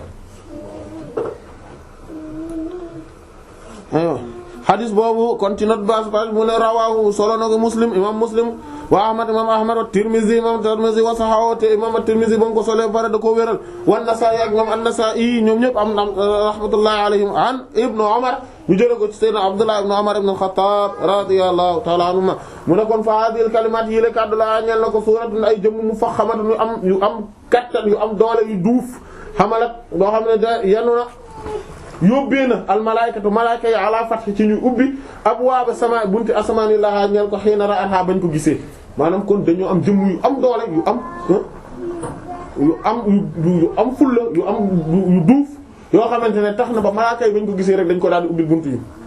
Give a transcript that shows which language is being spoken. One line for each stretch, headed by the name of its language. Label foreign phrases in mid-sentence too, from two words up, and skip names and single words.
Wolof: aywa xadis boobu kon ci note base mu ne rawahu solo na ko muslim imam muslim wa ahmad imam ahmad wa tirmizi imam tirmizi
Arabic: وصححه
Wolof: te imam tirmizi ba mu ko solo bare da ko wéral wa nasaa'i ak imam an-nasaa'i ñoom ñëpp am
Arabic: رحمة الله عليهم
Wolof: an ibnu umar ñu jële ko ci sayyidina abdullah ibnu umar ibn al-khattab
Arabic: رضي الله تعالى عنهما
Wolof: mu ne kon fa
Arabic: هذه الكلمات
Wolof: yi le kaddu la ñeel na ko suratun ay jëmm mu faxamatun yu am kattan yu am doole yu duuf xamalat boo xam ne da yanu na yóbbee na almalaykatu malayka yi
Arabic: على فتح
Wolof: ci ñu ubbi abwaaba sama bunti asamaan yi lahaa ñeel ko
Arabic: حين رآها
Wolof: bañ ko gisee maanaam kon dañoo am jëmm yu am doole yu am yu am fulla yu am yu duuf yoo xamante ne tax na ba malaaka yi bañ ko gisee rek dañ ko daal di ubbil buntu yi